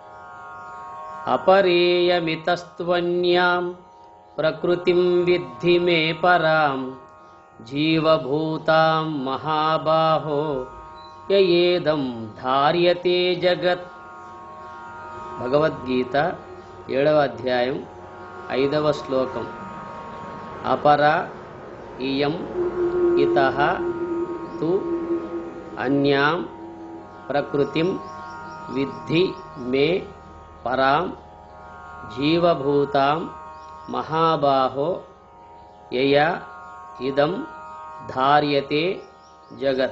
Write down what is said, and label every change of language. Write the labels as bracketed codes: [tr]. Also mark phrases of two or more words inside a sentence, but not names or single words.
[sa] अपरेयमितस्त्वन्यां प्रकृतिं विद्धि मे परां जीवभूतां महाबाहो ययेदं धार्यते जगत्। [te] भगवद्गीत 7వ అధ్యాయం 5వ శ్లోకం। [sa] అపర ఇయం ఇతః తు అన్యాం ప్రకృతిం విద్ధి మే పరాం జీవభూతాం మహాబాహో యయా ఇదం ధార్యతే జగత్।